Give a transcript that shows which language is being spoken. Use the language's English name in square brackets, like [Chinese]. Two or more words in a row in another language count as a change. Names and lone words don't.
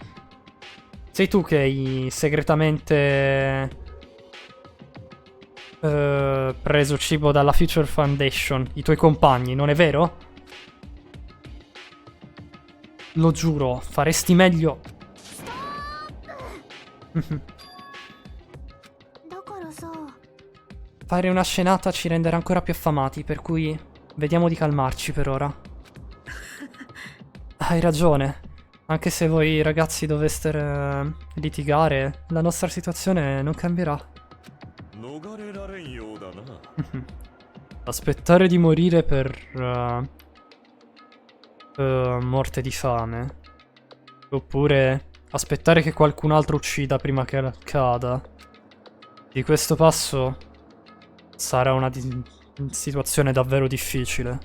[Italian] Sei tu che hai segretamente preso cibo dalla Future Foundation, i tuoi compagni, non è vero? Lo giuro, faresti meglio. [Japanese] だからさ、 [Italian] Fare una scenata ci renderà ancora più affamati, per cui vediamo di calmarci per ora. Hai ragione. Anche se voi ragazzi doveste litigare, la nostra situazione non cambierà. [Japanese] 逃れられんようだな。 [Italian] Aspettare di morire per morte di fame. Oppure aspettare che qualcun altro uccida prima che accada. Di questo passo sarà una situazione davvero difficile.